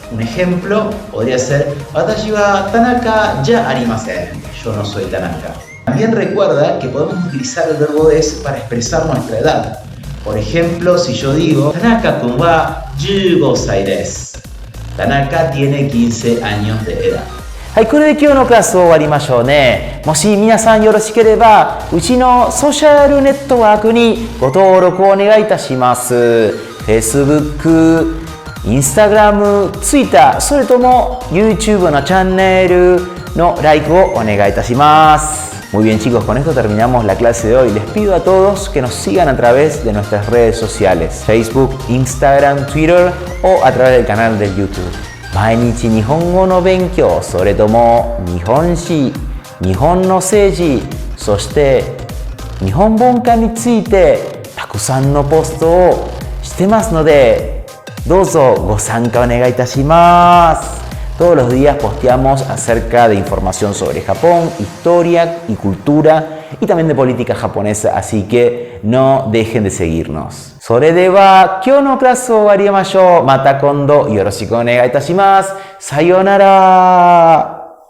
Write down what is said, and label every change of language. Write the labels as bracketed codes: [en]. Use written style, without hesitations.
[es] Un ejemplo podría ser [ja] Watashi wa Tanaka ya arimasen. [es] Yo no soy Tanaka. También recuerda que podemos utilizar el verbo des para expresar nuestra edad. Por ejemplo, si yo digo [ja] Tanaka-kun wa 15 sai desu. [es] Tanaka tiene 15 años de edad. [ja] はい、これで今日のクラスを終わりましょうね。もし皆さんよろしければ、うちのソーシャルネットワークにご登録をお願いいたします。 Facebook、Instagram、Twitter、それとも YouTube のチャンネルのライクをお願いいたします。 [es] Muy bien chicos, con esto terminamos la clase de hoy. Les pido a todos que nos sigan a través de nuestras redes sociales, Facebook, Instagram, Twitter o a través del canal de YouTube. [ja] 毎日日本語の勉強、それとも日本史、日本の政治、そして日本文化についてたくさんのポストをしてますので、どうぞご参加お願いいたします。 [es] Todos los días posteamos acerca de información sobre Japón, historia y cultura y también de política japonesa, así que no dejen de seguirnos. [ja] それでは今日のクラスを終わりましょう。また今度よろしくお願いいたします。さようなら。